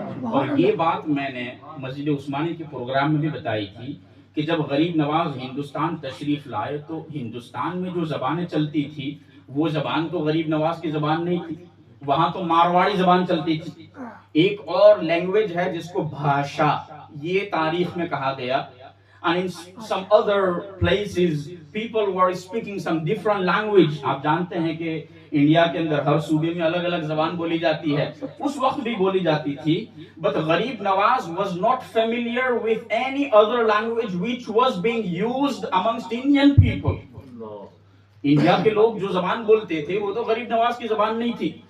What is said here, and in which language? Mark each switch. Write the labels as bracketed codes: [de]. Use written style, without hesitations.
[ur] اور یہ بات میں نے مسجد عثمانی کے پروگرام میں بھی بتائی تھی کہ جب غریب نواز ہندوستان تشریف لائے تو ہندوستان میں جو زبانیں چلتی تھی وہ زبان تو غریب نواز کی زبان نہیں تھی. وہاں تو مارواڑی زبان چلتی تھی. ایک اور لینگویج ہے جس کو بھاشا، یہ تاریخ میں کہا گیا. [en] And in some other places people were speaking some different language. [ur] آپ جانتے ہیں کہ انڈیا کے اندر ہر صوبے میں الگ الگ زبان بولی جاتی ہے، اس وقت بھی بولی جاتی تھی. [en] But Gharib Nawaz was not familiar with any other language which was being used amongst Indian people. [ur] India کے لوگ جو زبان بولتے تھے وہ تو غریب نواز کی زبان نہیں تھی.